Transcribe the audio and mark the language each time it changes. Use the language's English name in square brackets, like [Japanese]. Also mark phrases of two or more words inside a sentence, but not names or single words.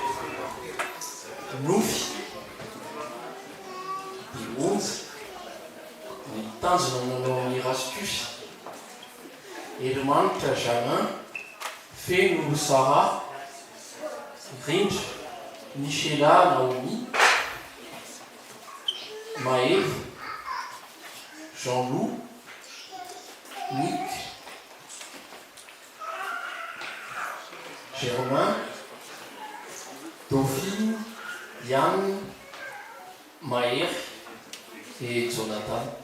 [Malagasy] nofy ny onja ny tanjona nanao ny Erastus Elimanitra Jamin feno Sara Rindra Michela Naomi [French] Maël Jean-Loup Nick Germain, Dauphine, Yann, Maher et Jonathan.